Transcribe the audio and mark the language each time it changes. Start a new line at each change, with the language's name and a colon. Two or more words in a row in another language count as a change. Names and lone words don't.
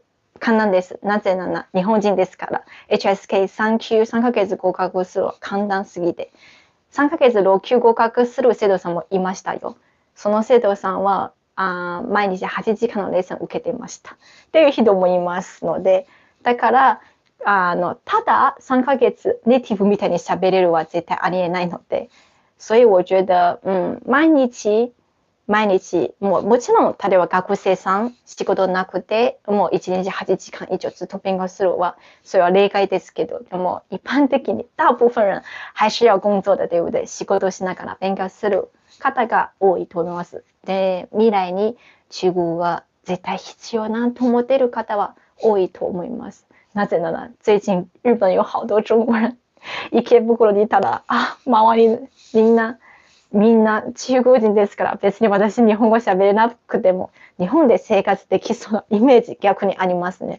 Japanese: なぜなら日本人ですから。HSK3 級3ヶ月合格するは簡単すぎて。3ヶ月6級合格する生徒さんもいましたよ。その生徒さんは毎日8時間のレッスンを受けていました。っていう人もいますので、だからただ3ヶ月ネイティブみたいに喋れるは絶対ありえないので、
Chinese: 所以我觉得
Japanese: 毎日もちろん例えば学生さん仕事なくてもう1日8時間以上ずっと勉強するはそれは例外ですけど、でも一般的に
Chinese: 大部分人还是要工作的，对不对？
Japanese: 仕事しながら勉強する方が多いと思います。で、未来に中国が絶対必要なと思っている方は多いと思います。なぜなら最近
Chinese: 日本有好多中国人
Japanese: 池袋にいたら周りみんな中国人ですから、別に私日本語喋れなくても日本で生活できそうなイメージ逆にありますね。